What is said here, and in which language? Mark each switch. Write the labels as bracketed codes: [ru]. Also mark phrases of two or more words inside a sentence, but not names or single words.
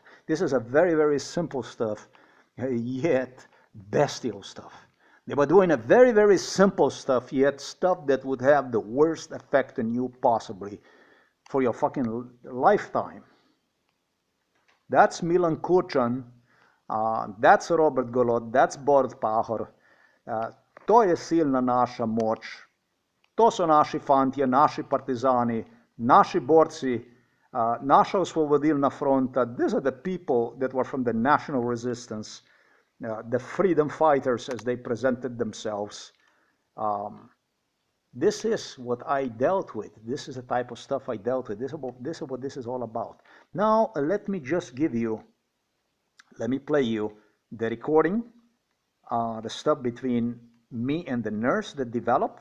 [en] This is a very, very simple stuff, yet bestial stuff. They were doing a very, very simple stuff, yet stuff that would have the worst effect on you possibly for your fucking lifetime. That's Milan Kurčan, that's Robert Golod, that's Borut Pahor. [sl] To je silna naša moč, to so naši fantje, naši partizani, naši borci, naša osvobodilna fronta. [en] These are the people that were from the national resistance, the freedom fighters as they presented themselves. This is what I dealt with. This is the type of stuff I dealt with. This is what this is all about. Now, let me play you the recording, the stuff between me and the nurse that developed.